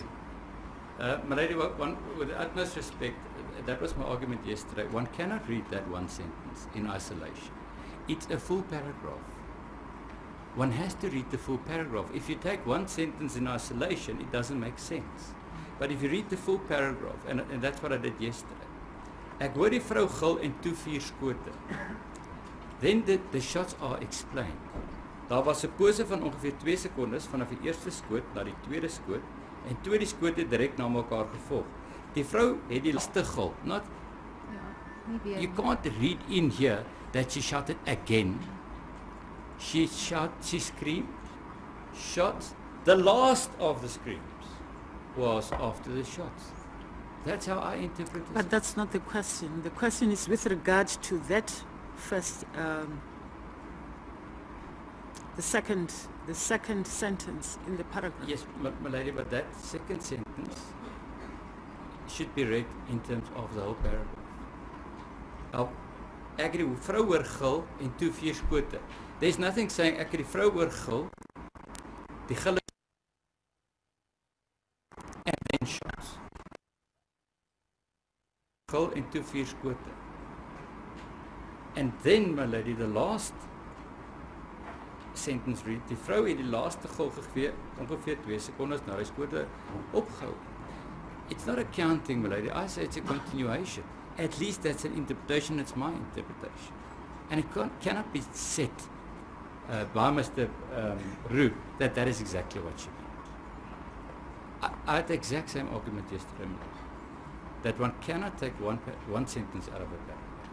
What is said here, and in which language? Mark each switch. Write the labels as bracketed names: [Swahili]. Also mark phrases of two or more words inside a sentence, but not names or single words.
[English] Milady, with the utmost respect, that was my argument yesterday. One cannot read that one sentence in isolation. It's a full paragraph. One has to read the full paragraph. If you take one sentence in isolation, it doesn't make sense. But if you read the full paragraph, and that's what I did yesterday. [Afrikaans] Ek hoor die vrou gil en toe 4 skote. [English] Then the shots are explained. [Afrikaans] Daar was 'n pose van ongeveer 2 sekondes vanaf die eerste skoot na die tweede skoot en toe die skote direk na mekaar gevolg. Die vrou het die laaste gil. [English] Not you can't read in here that she shouted again. She screamed, shots. The last of the screams was after the shots. That's how I interpret it. But that's not the question. The question is with regard to that first, the second sentence in the paragraph. Yes, my lady, but that second sentence should be read in terms of the whole paragraph. [Afrikaans] Nou, ek het die vrou hoor gil en toe 4 skote. [English] There's nothing saying [Afrikaans] ek het die vrou hoor gil, die gil [English] and then shots. [Afrikaans] Gil en toe 4 skote. [English] And then, my lady, the last sentence read, [Afrikaans] die vrou het die laaste gil gegee, ongeveer 2 sekondes na die skote opgehou. [English] It's not a counting, my lady. I say it's a continuation. At least that's an interpretation, it's my interpretation. And it cannot be said by Mr. Roux that is exactly what she meant. I had the exact same argument yesterday, that one cannot take one sentence out of a paragraph.